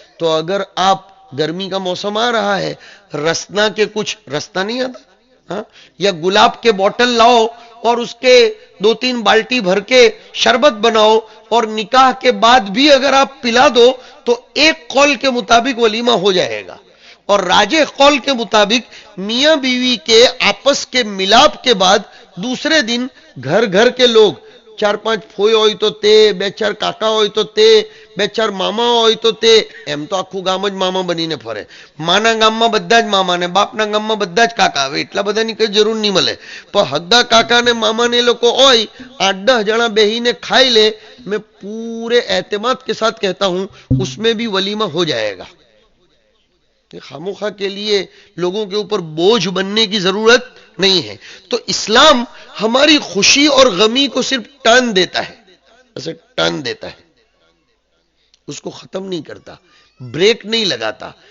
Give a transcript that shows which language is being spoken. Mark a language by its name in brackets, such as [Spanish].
[Hindi] तो अगर आप, गर्मी का मौसम आ रहा है, रसना के कुछ, रसना नहीं आता हाँ, या गुलाब के बोतल लाओ और उसके 2-3 बाल्टी भर के शरबत बनाओ और निकाह के बाद भी अगर आप पिला दो तो एक कौल के मुताबिक वलीमा हो जाएगा. और राजे कौल के मुताबिक मियां बीवी के आपस के मिलाप के बाद दूसरे दिन घर घर के लोग, [Gujarati] 4-5 ફોઈ હોય તો તે, 2-4 કાકા હોય તો તે, 2-4 મામા હોય તો તે, એમ તો આખું ગામ જ મામા બનીને ફરે. માના ગામમાં બધા જ મામા ને બાપના ગામમાં બધા જ કાકા. હવે એટલા બધાની કઈ જરૂર નહીં મળે પણ હગ્ગા કાકા ને મામા ને લોકો હોય 8-10 જણા બેહીને ખાઈ ले. [Hindi] मैं पूरे एतमाद के साथ कहता हूं उसमें भी वलीमा हो जाएगा. खामोखा के लिए लोगों के ऊपर बोझ बनने की जरूरत नहीं है. तो इस्लाम हमारी खुशी और गमी को सिर्फ टर्न देता है, ऐसे टर्न देता है, उसको खत्म नहीं करता, ब्रेक नहीं लगाता.